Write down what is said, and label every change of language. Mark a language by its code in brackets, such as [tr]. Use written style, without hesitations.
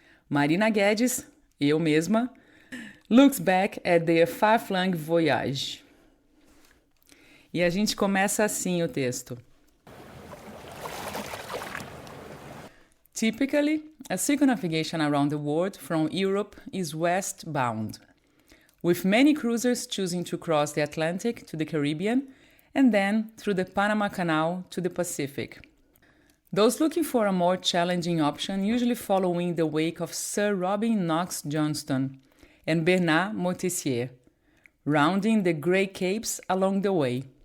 [en] Marina Guedes, [pt] eu mesma, [en] looks back at their far-flung voyage. [pt] E a gente começa assim o texto. [en] Typically, a circumnavigation around the world from Europe is westbound, with many cruisers choosing to cross the Atlantic to the Caribbean and then through the Panama Canal to the Pacific. Those looking for a more challenging option usually follow in the wake of Sir Robin Knox Johnston and Bernard Moitessier, rounding the Great Capes along the way.